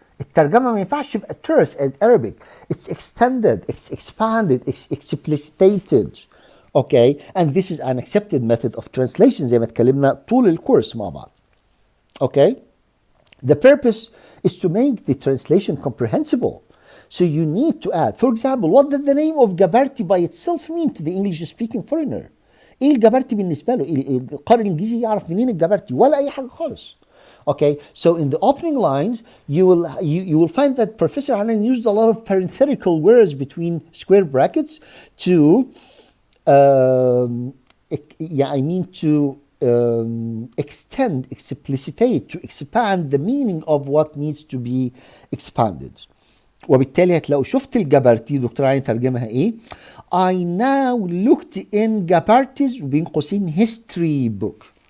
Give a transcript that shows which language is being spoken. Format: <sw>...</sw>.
<ar>الترجمة ما ينفعش تبقى</ar> <en>terse as Arabic. It's extended, it's expanded, it's explicitated. Okay, and this is an accepted method of translation</en> <ar>زي ما اتكلمنا طول الكورس مع بعض.</ar> <en>Okay, the purpose is to make the translation comprehensible. So you need to add, for example, what did the name of Gabarti by itself mean to the English-speaking foreigner?</en> <ar>ايه الجبرتي بالنسبة له؟ القارئ الإنجليزي يعرف منين الجبرتي؟ ولا أي حاجة خالص.</ar> <en>Okay, so in the opening lines, you will find that Professor Hanan used a lot of parenthetical words between square brackets to extend, explicitate, to expand the meaning of what needs to be expanded.</en> <ar>وبالتالي هتلاقوا شفت الجبرتي دكتور عين ترجمها ايه؟</ar> <en>I now looked in Gabarty's</en> <ar>وبين قوسين</ar> <en>history book.</en>